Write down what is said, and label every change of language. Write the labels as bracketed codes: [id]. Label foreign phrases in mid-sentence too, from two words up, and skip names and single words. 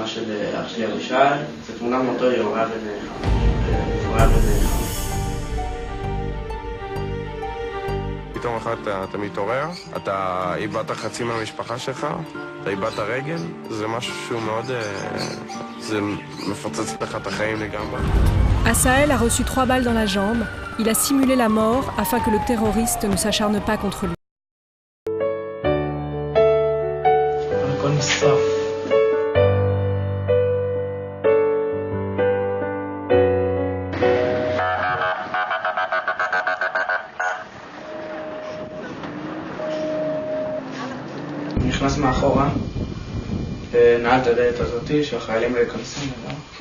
[he] של אח שלי אבישי, זו תמונה מאותו יום, הוא היה בן 5. פתאום אחד אתה מתעורר, אתה איבדת חצי מהמשפחה שלך, אתה איבדת רגל, זה משהו שהוא מאוד... זה מפוצץ לך את החיים לגמרי. [fr] Asaël a reçu 3 balles dans la jambe. Il a simulé la mort afin que le terroriste ne s'acharne pas contre lui. [he] הכל נשרף. נכנס מאחורה, נעל את הדלת הזאתי שהחיילים לא ייכנסו ממנו.